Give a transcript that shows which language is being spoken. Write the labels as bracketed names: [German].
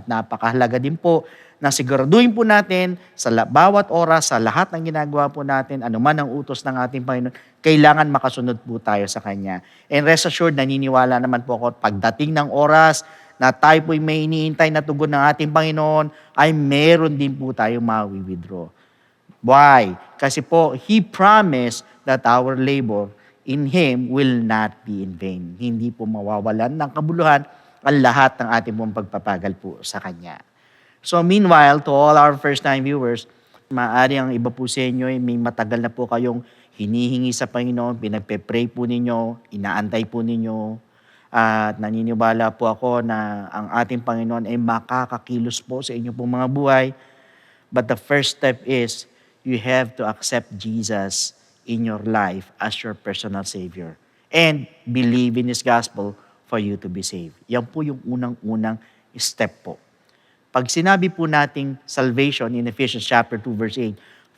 [Filipino] At napakahalaga din po na siguraduhin po natin sa bawat oras, sa lahat ng ginagawa po natin, anuman ang utos ng ating Panginoon, kailangan makasunod po tayo sa Kanya. [English] And rest assured, [Filipino] naniniwala naman po ako, pagdating ng oras na tayo po'y may iniintay na tugon ng ating Panginoon, ay meron din po tayo mawi-withdraw. [English] Why? [Filipino] Kasi po, [English] He promised that our labor in Him will not be in vain. [Filipino] Hindi po mawawalan ng kabuluhan ang lahat ng ating pong pagpapagal po sa Kanya. [English] So meanwhile, to all our first-time viewers, [Filipino] maaari ang iba po sa inyo, may matagal na po kayong hinihingi sa Panginoon, pinagpe-pray po ninyo, inaantay po ninyo, at naniniwala po ako na ang ating Panginoon ay makakakilos po sa inyo pong mga buhay. [English] But the first step is, you have to accept Jesus in your life as your personal Savior and believe in His gospel for you to be saved. [Filipino] Yan po yung unang-unang step po. Pag sinabi po nating salvation [English] in Ephesians chapter 2 verse 8,